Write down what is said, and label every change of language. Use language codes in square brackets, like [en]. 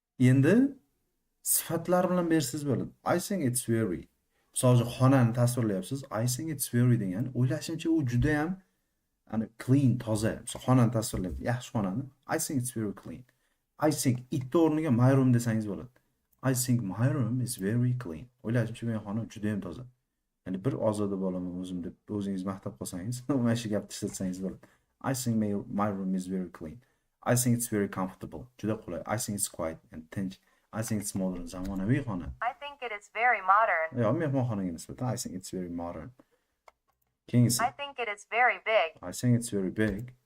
[uz] Endi sifatlar bilan bersiz bo'ladi. [en] I think it's very. [uz] Misol xonani tasvirlayapsiz. [en] I think it's very [uz] degan. O'ylashimcha u juda ham clean, toza. Misol xonani tasvirlayapsiz. Yaxshi xonani. [en] I think it's very clean. I think it [uz] o'rniga my room desangiz bo'ladi. [en] I think my room is very clean. [uz] O'ylashimcha men xonam juda ham toza. Ya'ni bir ozoda bo'laman o'zim deb o'zingiz maqtab qolsangiz, mana shu gapni ishlatsangiz bo'ladi. [en] I think my room is very clean. I think it's very comfortable. [uz] Juda qulay. [en] I think it's quiet and tinch. I think it's modern. [uz] Zamonaviy xona. [en] I think it is very modern. [uz] Yo, mehmonxonaga nisbatan [en] I think it's very modern. [uz] Keyingisi. [en] I think it is very big. I think it's very big.